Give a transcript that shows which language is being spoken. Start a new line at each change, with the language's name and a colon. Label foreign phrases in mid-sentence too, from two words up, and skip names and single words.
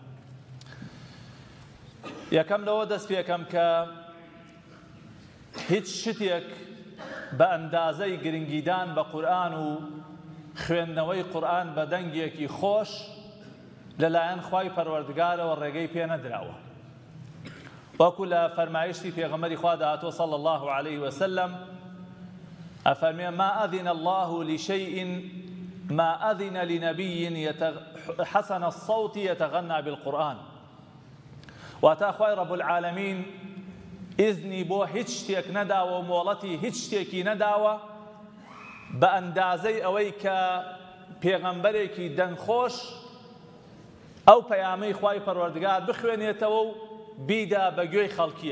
Central Kurdish: یەکەم لەوە دەست پێکەم کە هیچ شتێک بە ئەندازەی گرنگیدان بە قورئان و خوێندنەوەی قورئان بە دەنگێکی خۆش لەلایەن خوای پەروەردگارەوە ڕێگەی پێ نەدراوە. وەکو لە فەرمایشتی پێغەمبەری خوا داهاتوە
Arabic: صلی الله عليه وسلم
Central Kurdish: ئەفەرمێ
Arabic: ما أذن الله لشيء ما أذن لنبي حسن الصوت يتغنى بالقرآن.
Central Kurdish: واتا خوای
Arabic: رب العالمین
Central Kurdish: ئیزنی بۆ هیچ شتێک نەداوە و مۆڵەتی هیچ شتێکی نەداوە بە ئەندازەی ئەوەی کە پێغەمبەرێکی دەنگخۆش ئەو پەیامەی خوای پەروەردگار بخوێنێتەوە و بیدا بە گوێی خەڵکیە.